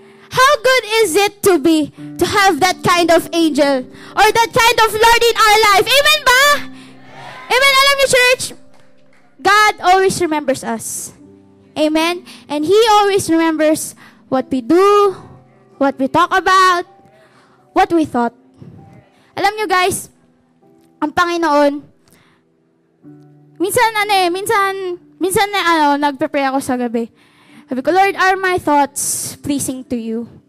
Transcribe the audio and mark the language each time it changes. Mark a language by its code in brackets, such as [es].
[en] How good is it to have that kind of angel or that kind of Lord in our life? Amen ba? Amen? [tl] Alam niyo, [en] church, God always remembers us. Amen? And He always remembers what we do, what we talk about, what we thought. [tl] Alam nyo guys, ang Panginoon, minsan nagpe-pray ako sa gabi. Sabi ko, [en] Lord, are my thoughts pleasing to you?